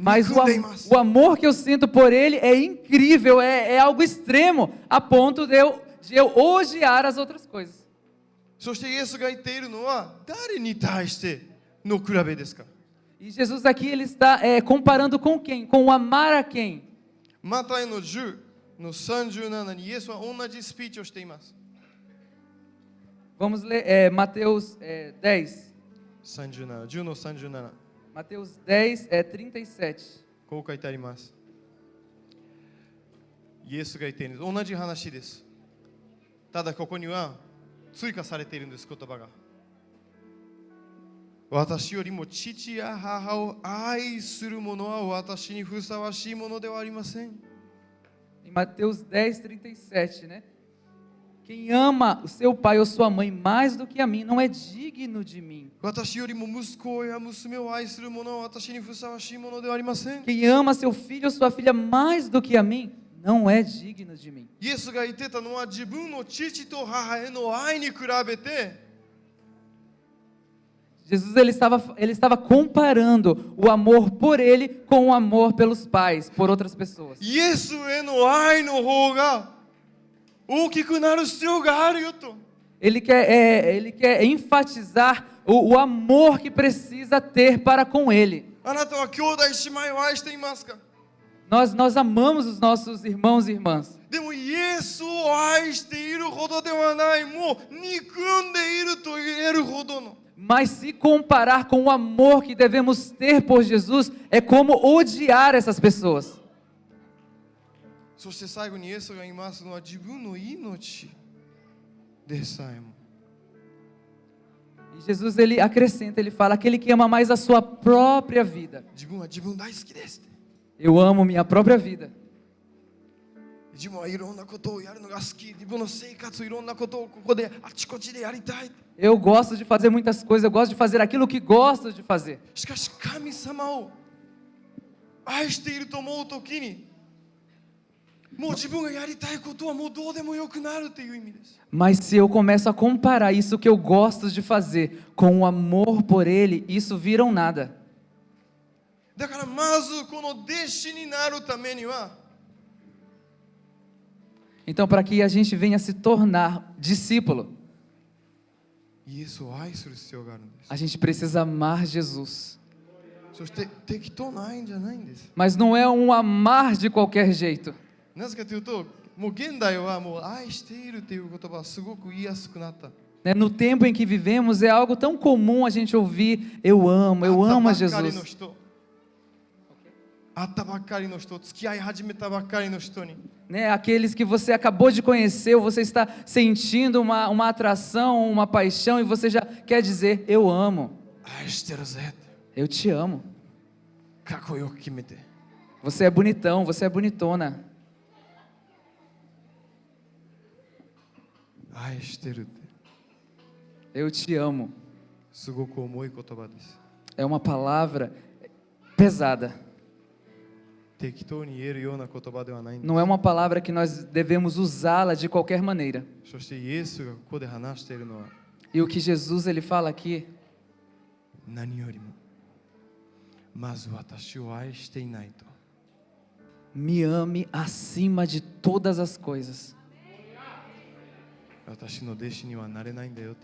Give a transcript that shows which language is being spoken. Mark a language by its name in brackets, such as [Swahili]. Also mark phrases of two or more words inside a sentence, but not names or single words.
[Portuguese] Mas [Japanese] 憎んでいます。 [Portuguese] o amor que eu sinto por ele é incrível, é algo extremo, a ponto de eu odiar as outras coisas. [Japanese] そしてイエスが言っているのは誰に対しての比べですか。 [Portuguese] E Jesus aqui ele está comparando com quem? Com o amar a quem? [Japanese] マタイの10の37にイエスは同じスピーチをしています。 [Portuguese] Vamos ler Mateus 10. [Japanese] 37、10 の37。 [Portuguese] Mateus 10, 37. [Japanese] こう書いてあります。イエスが言っているんです。同じ話です。ただここには追加されているんです、言葉が。私よりも父や母を愛する者は私にふさわしいものではありません。 [Portuguese] Em Mateus 10:37, né? Quem ama o seu pai ou sua mãe mais do que a mim não é digno de mim. [Japanese] 私よりも息子や娘を愛する者は私にふさわしいものではありません。 [Portuguese] Quem ama seu filho ou sua filha mais do que a mim não é digno de mim. [Japanese] イエスが言ってたのは自分の父と母への愛に比べて [Portuguese] Jesus ele estava comparando o amor por ele com o amor pelos pais, por outras pessoas. [Japanese] イエスへの愛の方が大きくなる必要があるよと。 [Portuguese] Ele quer enfatizar o amor que precisa ter para com ele. [Japanese] あなたは兄弟姉妹を愛していますか？ [Portuguese] Nós amamos os nossos irmãos e irmãs. [Japanese] でもイエスを愛しているほどではない、もう憎んでいると言えるほどの。 [Portuguese] Mas se comparar com o amor que devemos ter por Jesus, é como odiar essas pessoas. [Japanese] そして最後にイエスが言いますのは自分の命でさえも。 [Portuguese] E Jesus ele acrescenta, ele fala, aquele que ama mais a sua própria vida. [Japanese] 自分は自分大好きですって。 [Portuguese] Eu amo minha própria vida. [Japanese] 自分はいろんなことをやるのが好き。自分の生活いろんなことをここであちこちでやりたい。 [Portuguese] Eu gosto de fazer muitas coisas, eu gosto de fazer aquilo que gosto de fazer. [Japanese] しかし神様を愛していると思うときに、もう自分がやりたいことはもうどうでもよくなるという意味です。 [Portuguese] Mas se eu começo a comparar isso que eu gosto de fazer com o amor por ele, isso vira um nada. [Japanese] だからまずこの弟子になるためには、 [Portuguese] Então, para que a gente venha se tornar discípulo, [Japanese] イエスを愛する必要があるんです。 [Portuguese] a gente precisa amar Jesus. [Japanese] そして適当な愛じゃないんです。 [Portuguese] Mas não é um amar de qualquer jeito. [Japanese] なぜかというと、もう現代はもう愛しているという言葉はすごく言いやすくなった。 [Portuguese] Né? No tempo em que vivemos, é algo tão comum a gente ouvir, eu amo a Jesus. [Japanese] 会ったばっかりの人、付き合い始めたばっかりの人に。 [Portuguese] Né? Aqueles que você acabou de conhecer, ou você está sentindo uma atração, uma paixão, e você já quer dizer, eu amo, [Japanese] 愛してるぜ。 [Portuguese] eu te amo. [Japanese] かっこよく決めて。 [Portuguese] Você é bonitão, você é bonitona. [Japanese] 愛してるって [Portuguese] Eu te amo. [Japanese] すごく重い言葉です。 [Portuguese] É uma palavra pesada. [Japanese] 適当に言えるような言葉ではないんです。 [Portuguese] Não é uma palavra que nós devemos usá-la de qualquer maneira. [Japanese] そしてイエスがここで話しているのは [Portuguese] E o que Jesus ele fala aqui, [Japanese] 何よりもまず私を愛していないと [Portuguese] me ame acima de todas as coisas. [Japanese] 私の弟子にはなれないんだよって。